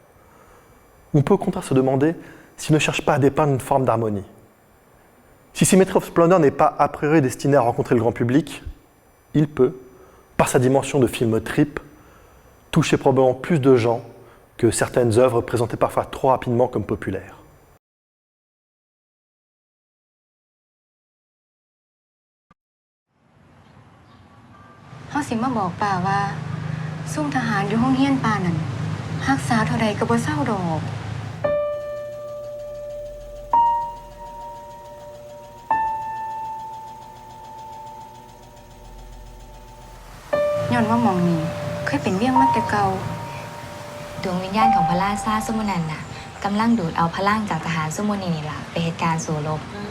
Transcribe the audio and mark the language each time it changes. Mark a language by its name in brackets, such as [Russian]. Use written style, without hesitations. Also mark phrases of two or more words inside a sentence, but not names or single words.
[French] On peut au contraire se demander s'il ne cherche pas à dépeindre une forme d'harmonie. Si Cemetery of Splendor n'est pas a priori destiné à rencontrer le grand public, il peut, par sa dimension de film trip, toucher probablement plus de gens que certaines œuvres présentées parfois trop rapidement comme populaires. [Northeastern Thai] เขาสิมาบอกป่าว่าซุ่มทหารอยู่ห้องเฮียนป่านั่นรักษาเท่าใดก็บ่เศร้าดอก ย้อนว่าหม่องนี้เคยเป็นเวียงมาแต่เก่าดวงวิญญาณของพระราชาซุมนันน่ะกำลังดูดเอาพลังจากทหารซุมนี้นี่ล่ะไปเหตุการณ์สู้รบ